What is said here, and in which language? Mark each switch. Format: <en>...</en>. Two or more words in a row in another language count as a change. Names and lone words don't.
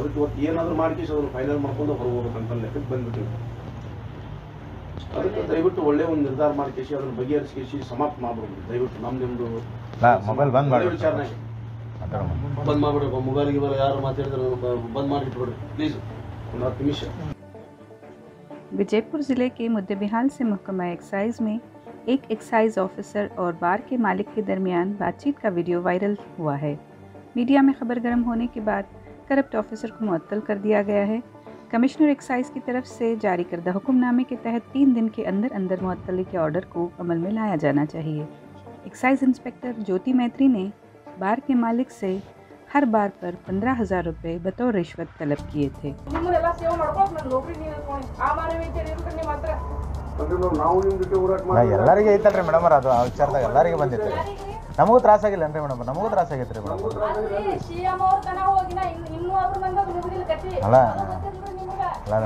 <kn>ಅದಕ್ಕೆ ಇವತ್ತು ಏನಾದರೂ ಮಾಡ್ಕೇಸಿ ಅದನ್ನು ಫೈನಲ್ ಮಾಡ್ಕೊಂಡು ಹೊರಗೋಗ್ಬೇಕಂತ ಲೆಕ್ಕಕ್ಕೆ ಬಂದ್ಬಿಟ್ಟಿವಿ. ಅದಕ್ಕೆ ದಯವಿಟ್ಟು ಒಳ್ಳೆ ಒಂದು ನಿರ್ಧಾರ ಮಾಡ್ಕೇಸಿ ಅದನ್ನು ಬಗೆಹರಿಸಿ ಸಮಾಪ್ತ ಮಾಡ್ಬಿಡ್ರಿ. ದಯವಿಟ್ಟು ನಿಮ್ಮದು ಮೊಬೈಲ್ ಬಂದ್ ಮಾಡಿ ವಿಚಾರಣೆ ಬಂದ್ ಮಾಡ್ಬಿಡ್ರಿ. ಮೊಬೈಲ್ಗೆ ಯಾರು ಮಾತಾಡಿದ್ರೆ ಬಂದ್ ಮಾಡಿಟ್ಬಿಡ್ರಿ ಪ್ಲೀಸ್, ಒಂದು 10 ನಿಮಿಷ.</kn> <ur>وجے پور ضلعے کے مدے بہال سے محکمہ ایکسائز میں ایک</ur> <en>excise officer</en> <ur>اور بار کے مالک کے درمیان بات چیت کا ویڈیو وائرل ہوا ہے. میڈیا میں خبر گرم ہونے کے بعد</ur> <en>corrupt officer</en> <ur>کو معطل کر دیا گیا ہے.</ur> <en>commissioner excise</en> <ur>کی طرف سے جاری کردہ حکم نامے کے تحت 3 دن کے اندر اندر معطلی کے آرڈر کو عمل میں لایا جانا چاہیے.</ur> <en>excise inspector</en> <ur>جیوتی میتری نے بار کے مالک سے ہر بار پر 15,000 روپے بطور رشوت طلب کیے تھے.</ur> <kn>ಎಲ್ಲರಿಗೆ ಐತಲ್ರಿ ಮೇಡಮ್, ಅದು ಆ ವಿಚಾರದಾಗ ಎಲ್ಲರಿಗೆ ಬಂದಿತ್ತು. ನಮಗೂ ತ್ರಾಸಾಗಿಲ್ಲ ಏನ್ರಿ ಮೇಡಮ್? ನಮಗೂ ತ್ರಾಸಾಗೈತ್ರಿ ಮೇಡಮ್. ಅಲ್ಲ</kn>